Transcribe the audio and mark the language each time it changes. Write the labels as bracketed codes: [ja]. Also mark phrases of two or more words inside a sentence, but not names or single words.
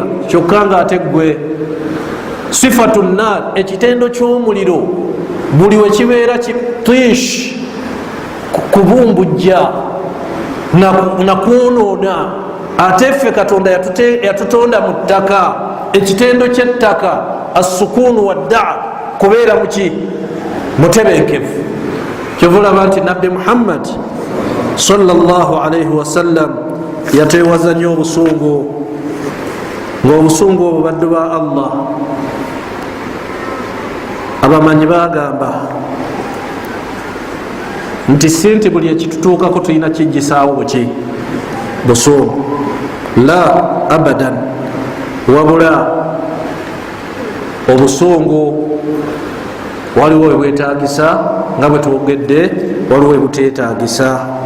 [lg] Kyokka nga ate gwe [ar] صفة النار, [lg] ekitendo ky'omuliro buli wekibeera kitish, kubumbujja nakwonoona. Ate ffe Katonda yatutonda mu ttaka, ekitendo ky'ettaka [ar] السكون والدعة, [lg] kubeera muki mutebenkevu. Kyova olaba nti nabbi Muhammad [ar] صلى الله عليه وسلم [lg] yateewaza nnyo obusungu, ng'obusungu obwo baddu ba Allah abamanyi bagamba nti si nti buli ekitutuukako tulina kijjisaawo buki busungu, [ar] لا أبدا, [lg] wabula obusungu waliwo webwetagisa, nga bwe twogedde waliwo webuteetagisa.